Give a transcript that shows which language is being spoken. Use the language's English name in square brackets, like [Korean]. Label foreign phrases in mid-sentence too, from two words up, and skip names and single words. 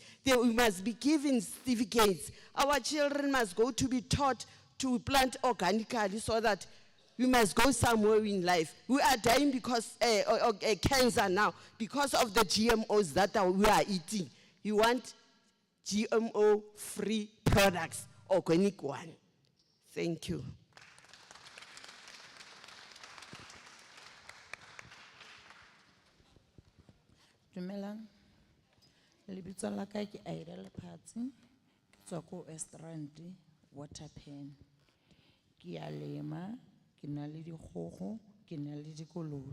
[English] We must be given certificates. Our children must go to be taught to plant organically so that we must go somewhere in life. We are dying because cancer now because of the GMOs that we are eating. You want GMO-free products, organic one. Thank you. [Southern Sotho] Dumelang. Lebitso la ka ke Aida Lephatsi. Ke tswa ko Estrand Waterpen. Ke a lema, ke na le dikgogo, ke na le dikolobe.